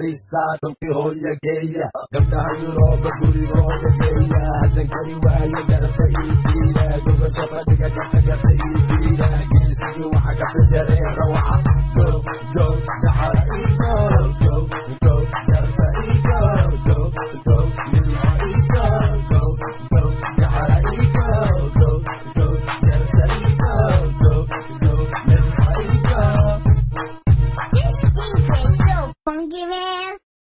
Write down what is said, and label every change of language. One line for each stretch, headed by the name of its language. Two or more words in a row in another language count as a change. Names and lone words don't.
Somali: Saadunki hooya geeya, gabdhaha Yurooba gurigooda geeya. Haddan kari waayo garta ii diida, gogosha fadhiga garta, garta ii diida. Geesigii waxa ka fikiray rawaxa. Go, go, dacara ii go, go, go, garta ii go, go, go, nimco ii go, go, go, dacara ii go, go, go, garta ii go, go, go, nimco ii go.
English: This D J so funky, man.